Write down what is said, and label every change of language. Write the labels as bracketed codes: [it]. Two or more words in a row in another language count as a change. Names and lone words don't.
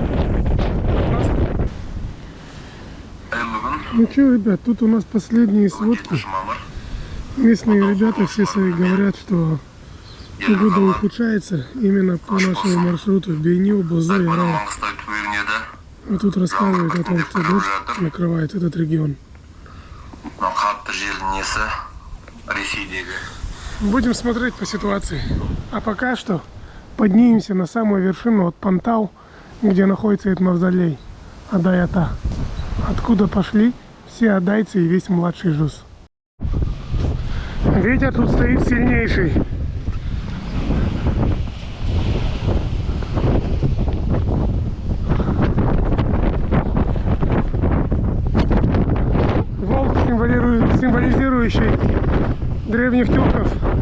[ru] Ну что, ребят, тут у нас последние сводки. Местные ребята все свои говорят, что погода ухудшается именно по нашему маршруту Бейню, Бозой, Рау. Вот тут рассказывают о том, что дождь накрывает этот регион. [kk] мынау қатты желдің несі Ресейдегі. [ru] Будем смотреть по ситуации. А пока что поднимемся на самую вершину от Пантау, где находится этот мавзолей Адай-Ата. Откуда пошли все адайцы и весь младший жуз. Ветер тут стоит сильнейший. Волк, символизирующий древних тюрков.